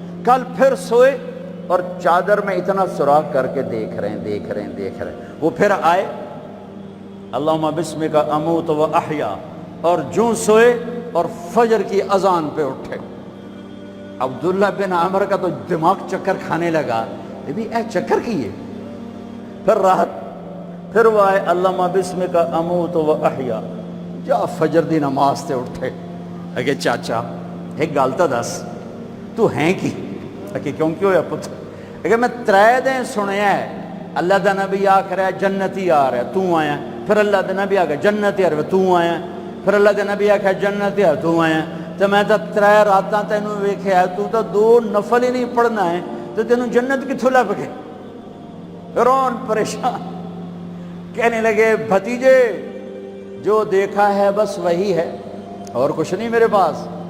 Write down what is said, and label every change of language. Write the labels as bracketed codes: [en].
[ur] کل پھر سوئے اور چادر میں اتنا سوراخ کر کے دیکھ رہے ہیں. وہ پھر آئے, [ar] اللہم بسمک اموت و احیا, [ur] اور جوں سوئے اور فجر کی اذان پہ اٹھے. عبداللہ بن عمر کا تو دماغ چکر کھانے لگا, یہ بھی اے چکر کیے. [pa] پھر راحت, پھر وہ آئے, [ar] اللہم بسمک اموت و احیا, [pa] جا فجر دی نماز تے اٹھے. کہ چاچا ایک گل تو دس, تو ہیں کی؟ کہ کیوں ہویا پتر؟ کہ میں 3 دن سنیا ہے اللہ دا نبی آکھ رہا ہے جنتی آ رہا ہے, تو آیا. پھر اللہ دا نبی آکھ جنتی آ رہا ہے, تو آیا. پھر اللہ دا نبی آکھ جنتی آ رہا ہے, تو آیا. تو میں تو 3 راتاں تینوں ویکھیا ہے, تو 2 نفل ہی نہیں پڑھنا ہے, تو تینوں جنت کتھوں لب گئے؟ رون پریشان, [ur] کہنے لگے بھتیجے جو دیکھا ہے بس وہی ہے, اور کچھ نہیں میرے پاس.